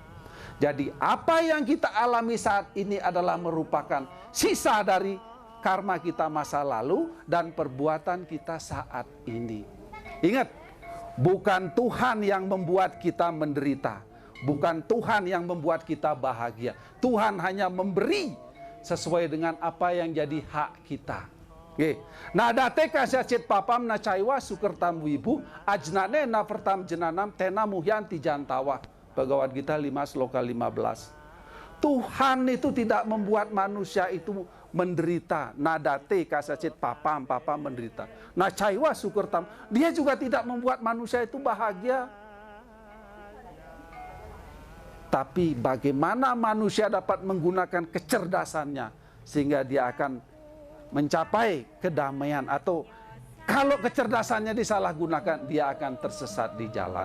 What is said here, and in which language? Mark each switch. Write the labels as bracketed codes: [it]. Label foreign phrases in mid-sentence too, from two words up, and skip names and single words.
[id] Jadi apa yang kita alami saat ini adalah merupakan sisa dari karma kita masa lalu dan perbuatan kita saat ini. Ingat, bukan Tuhan yang membuat kita menderita. Bukan Tuhan yang membuat kita bahagia. Tuhan hanya memberi sesuai dengan apa yang jadi hak kita. Oke. [sa] Nah date kasacit papam na caiwa sukertam wibu ajnane na pertam jenanam tena muhyan tijantawa. [id] Bhagavad Gita 5 sloka 15. Tuhan itu tidak membuat manusia itu menderita. [sa] Nadate kasacit papam menderita. Nah caiwa sukertam, [id] dia juga tidak membuat manusia itu bahagia. Tapi bagaimana manusia dapat menggunakan kecerdasannya sehingga dia akan mencapai kedamaian, atau kalau kecerdasannya disalahgunakan dia akan tersesat di jalan.